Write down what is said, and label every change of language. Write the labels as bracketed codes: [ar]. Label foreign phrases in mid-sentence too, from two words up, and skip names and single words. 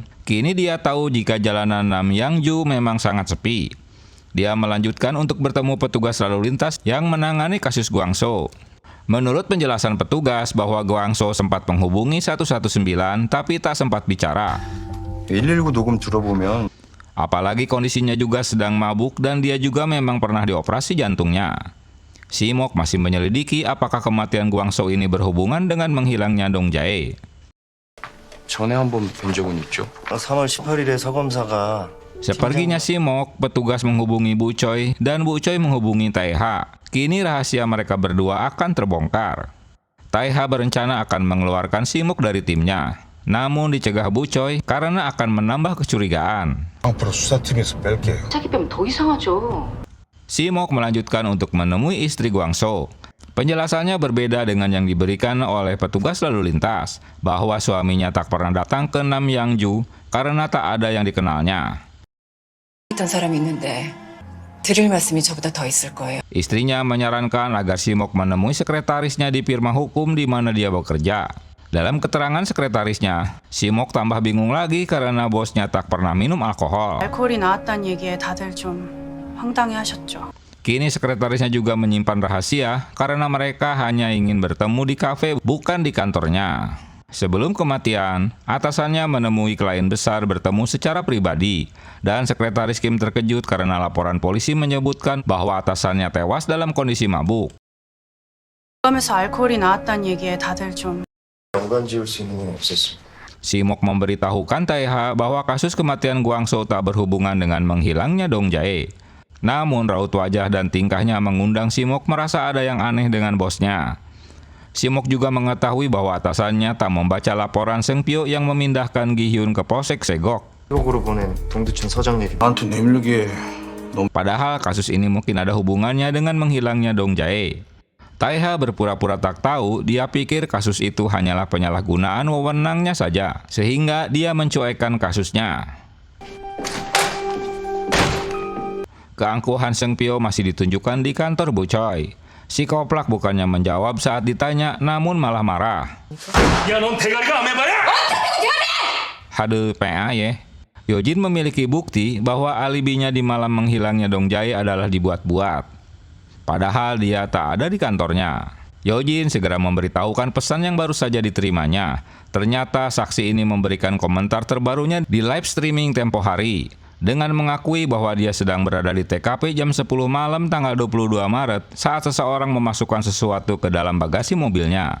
[id] Kini dia tahu jika jalanan Namyangju memang sangat sepi. Dia melanjutkan untuk bertemu petugas lalu lintas yang menangani kasus Kwang-soo. Menurut penjelasan petugas bahwa Kwang-soo sempat menghubungi 119 tapi tak sempat bicara. [ko] 119 녹음 들어보면 [id] Apalagi kondisinya juga sedang mabuk dan dia juga memang pernah dioperasi jantungnya. Si Mok masih menyelidiki apakah kematian Kwang-soo ini berhubungan dengan menghilangnya Dong Jae. [ko] 전에 한번 뵌 적은 있죠. 3월 18일에 서 검사가 [id] Sepertinya Si Mok, petugas menghubungi Bu Choi dan Bu Choi menghubungi Taeha. Kini rahasia mereka berdua akan terbongkar. Taeha berencana akan mengeluarkan Simok dari timnya, namun dicegah Bu Choi karena akan menambah kecurigaan. [ko] 앞으로 수사팀에서 뺄게요. 자기 빼면 더 이상하죠. [id] Simok melanjutkan untuk menemui istri Guangso. Penjelasannya berbeda dengan yang diberikan oleh petugas lalu lintas, bahwa suaminya tak pernah datang ke Namyangju karena tak ada yang dikenalnya. [ko] 있던 사람이 있는데 드릴 말씀이 저보다 더 있을 거예요. [id] Istrinya menyarankan agar Simok menemui sekretarisnya di firma hukum di mana dia bekerja. Dalam keterangan sekretarisnya, Simok tambah bingung lagi karena bosnya tak pernah minum alkohol. [ko] 알코올이 나왔다는 얘기에 다들 좀 황당해하셨죠. [id] Kini sekretarisnya juga menyimpan rahasia karena mereka hanya ingin bertemu di kafe bukan di kantornya. Sebelum kematian, atasannya menemui klien besar bertemu secara pribadi, dan sekretaris Kim terkejut karena laporan polisi menyebutkan bahwa atasannya tewas dalam kondisi mabuk. [ko] 그러면서 알코올이 나왔다는 얘기에 다들 좀 연관 지을 수 있는 건 없었습니다. [id] Simok memberitahukan Taeha bahwa kasus kematian Guangso tak berhubungan dengan menghilangnya Dong Jae. Namun raut wajah dan tingkahnya mengundang Simok merasa ada yang aneh dengan bosnya. Simok juga mengetahui bahwa atasannya tak membaca laporan Seng Pyo yang memindahkan Gi-hyun ke Polsek Segok. [ko] 쪽으로 보낸 동두천 서장 얘기. 나한테 내밀기에 [id] Padahal kasus ini mungkin ada hubungannya dengan menghilangnya Dong Jae. Taeha berpura-pura tak tahu, dia pikir kasus itu hanyalah penyalahgunaan wewenangnya saja, sehingga dia mencuekkan kasusnya. Keangkuhan Seng Pyo masih ditunjukkan di kantor Bu Choi. Si koplak bukannya menjawab saat ditanya, namun malah marah. [ko] 야, 넌 대가리가 안 해봐야? [id] Haduh, PA ya. Yojin memiliki bukti bahwa alibinya di malam menghilangnya Dong Jae adalah dibuat-buat. Padahal dia tak ada di kantornya. Yojin segera memberitahukan pesan yang baru saja diterimanya. Ternyata saksi ini memberikan komentar terbarunya di [en] live streaming [id] tempo hari, dengan mengakui bahwa dia sedang berada di TKP jam 10 malam tanggal 22 Maret saat seseorang memasukkan sesuatu ke dalam bagasi mobilnya.